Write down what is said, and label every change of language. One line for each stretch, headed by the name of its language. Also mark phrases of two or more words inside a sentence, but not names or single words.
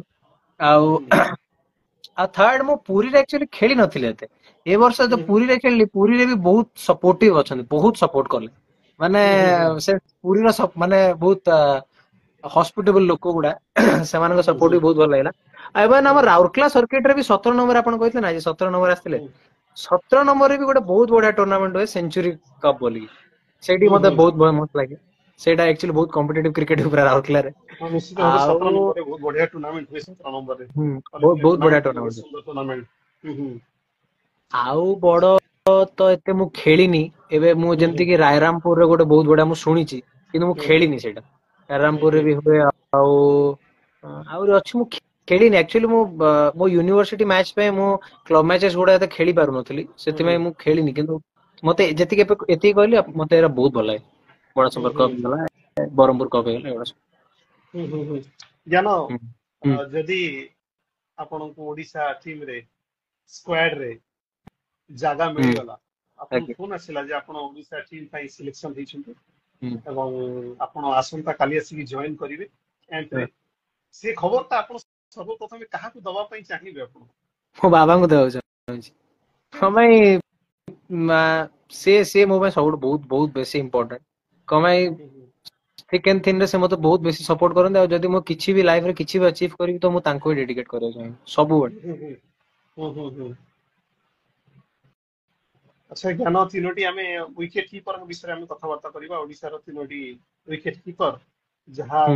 Odia: ଆଉ ଆଉ ଥର୍ଡ ମୁଁ ପୁରୀରେ ଆକ୍ଚୁଆଲି ଖେଳି ନଥିଲି ଏତେ, ଏ ବର୍ଷ ଯୋଉ ପୁରୀରେ ଖେଳିଲି, ପୁରୀରେ ବି ବହୁତ ସପୋର୍ଟିଭ ଅଛନ୍ତି, ବହୁତ ସପୋର୍ଟ କଲେ, ମାନେ ସେ ପୁରୀର ମାନେ ବହୁତ ହସ୍ପିଟେବଲ ଲୋକ ଗୁଡା, ସେମାନଙ୍କ ସପୋର୍ଟ ବି ବହୁତ ଭଲ ଲାଗିଲା। ଆଉ ଏବେ ଆମ ରାଉରକେଲା ସର୍କିଟ ରେ ବି 17 ନମ୍ବର ଆପଣ କହିଥିଲେ ନା, 17 ନମ୍ବର ଆସିଥିଲେ, 17 ନମ୍ବରରେ ବି ଗୋଟେ ବହୁତ ବଢିଆ ଟୁର୍ଣ୍ଣାମେଣ୍ଟ ହୁଏ ସେଞ୍ଚୁରୀ କପ୍ ବୋଲି, ସେଇଠି ମତେ ବହୁତ ମସ୍ତ ଲାଗେ। ସେଇଟା ଆକ୍ଚୁଆଲି ବହୁତ
English: competitive cricket
Odia: ପୁରା ରାଉରକେଲାରେ। ହଁ ନିଶ୍ଚିତ ଭାବ ଆଉ 17 ନମ୍ବର ବହୁତ ବଢିଆ ଟୁର୍ଣ୍ଣାମେଣ୍ଟ ହୁଏ 17 ନମ୍ବର ରେ ବହୁତ ବହୁତ ବଢିଆ ଟୁର୍ଣ୍ଣାମେଣ୍ଟ ବହୁତ ଟୁର୍ଣ୍ଣାମେଣ୍ଟ। ସୁନ୍ଦର ଟୁର୍ଣ୍ଣାମେଣ୍ଟ ଆଉ ବଡ ତ ଏତେ ମୁଁ ଖେଳିନି। ଏବେ ମୁଁ ଯେମିତି କି ରାୟରାମପୁରରେ ଗୋଟେ ବହୁତ ବଢିଆ ମୁଁ ଶୁଣିଛି, କିନ୍ତୁ ମୁଁ ଖେଳିନି ସେଇଟା। ରାୟରାମପୁରରେ ବି ହୁଏ, ଆଉ ଆହୁରି ଅଛି, ମୁଁ ଖେଳିନି ଆକ୍ଚୁଆଲି। ମୁଁ ମୋ
English: university match
Odia: ପାଇଁ ମୁଁ
English: club matches
Odia: ଗୁଡା ଏତେ ଖେଳି ପାରୁନଥିଲି, ସେଥିପାଇଁ ମୁଁ ଖେଳିନି। କିନ୍ତୁ ମତେ ଯେତିକି ଏତିକି କହିଲି, ମତେ ଏରା ବହୁତ ଭଲ ଲାଗେ। ବଡ ସମ୍ପର୍କ କପ୍ ହେଇଗଲା, ବ୍ରହ୍ମପୁର କପ୍ ହେଇଗଲା, ଏଗୁଡା ସବୁ। ज्ञान ହୁଁ ହୁଁ ଯଦି ଆପଣଙ୍କୁ ଓଡିଶା ଟିମ ରେ ସ୍କ୍ୱାଡ ରେ ଜାଗା ହୁଁ ମିଳିଗଲା ଆପଣ ଆଜ୍ଞା ଫୋନ ଆସିଲା ଯେ ଆପଣ ଓଡିଶା ଟିମ ପାଇଁ सिलेक्शन ହେଇଛନ୍ତି ହୁଁ ଏବଂ ଆପଣ ଆସନ୍ତା କାଲି ଆସିକି ଜଏନ୍ କରିବେ କ୍ୟାମ୍ପ ରେ। ହଁ। ସେ ଖବରଟା ଆପଣ ସର୍ବପ୍ରଥମେ କାହାକୁ ଦବା ପାଇଁ ଚାହିଁବେ ଆପଣ? ମୋ ବାବାଙ୍କୁ ଦେବାକୁ ଚାହୁଁଛି। କଣ ପାଇଁ? ସେ ମୋ ପାଇଁ ସବୁଠୁ ବହୁତ ବହୁତ ବେଶୀ ଇମ୍ପୋର୍ଟାଣ୍ଟ। କଣ ପାଇଁ?
English: thick and thin
Odia: ରେ ସେ ମତେ ବହୁତ ବେଶୀ ସପୋର୍ଟ କରନ୍ତି, ଆଉ ଯଦି ମୁଁ କିଛି ବି ଲାଇଫରେ କିଛି ବି ଅଚିଭ୍ କରିବି, ତ ମୁଁ ତାଙ୍କୁ ହିଁ ଡେଡିକେଟ କରିବାକୁ ଚାହିଁବି ସବୁବେଳେ। ଆଚ୍ଛା ଜ୍ଞାନ, ତିନୋଟି ଆମେ
English: wicket keeper
Odia: ବିଷୟରେ ଆମେ କଥାବାର୍ତ୍ତା କରିବା। ଓଡିଶାର ତିନୋଟି
English: wicket keeper
Odia: ହୁଁ